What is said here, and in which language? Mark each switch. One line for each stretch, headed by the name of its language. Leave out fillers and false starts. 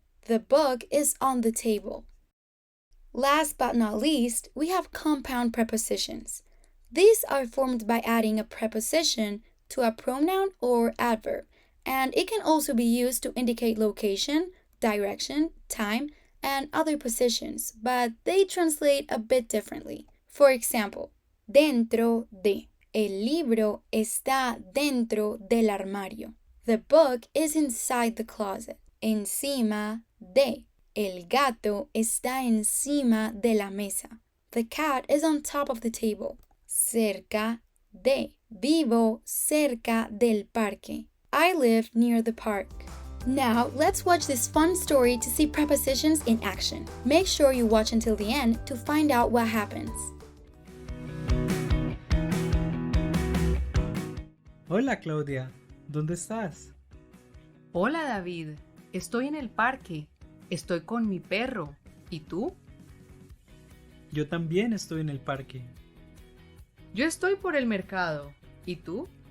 English: The book is on the table. Last but not least, we have compound prepositions. These are formed by adding a preposition to a pronoun or adverb, and it can also be used to indicate location, direction, time, and other positions, but they translate a bit differently.
Spanish: For example, dentro de. El libro está dentro del armario.
English: The book is inside the closet.
Spanish: Encima de. El gato está encima de la mesa.
English: The cat is on top of the table.
Spanish: Cerca de. Vivo cerca del parque.
English: I live near the park. Now, let's watch this fun story to see prepositions in action. Make sure you watch until the end to find out what happens.
Spanish: Hola Claudia, ¿dónde estás? Hola David, estoy en el parque. Estoy con mi perro. ¿Y tú? Yo también estoy en el parque. Yo estoy por el mercado. ¿Y tú?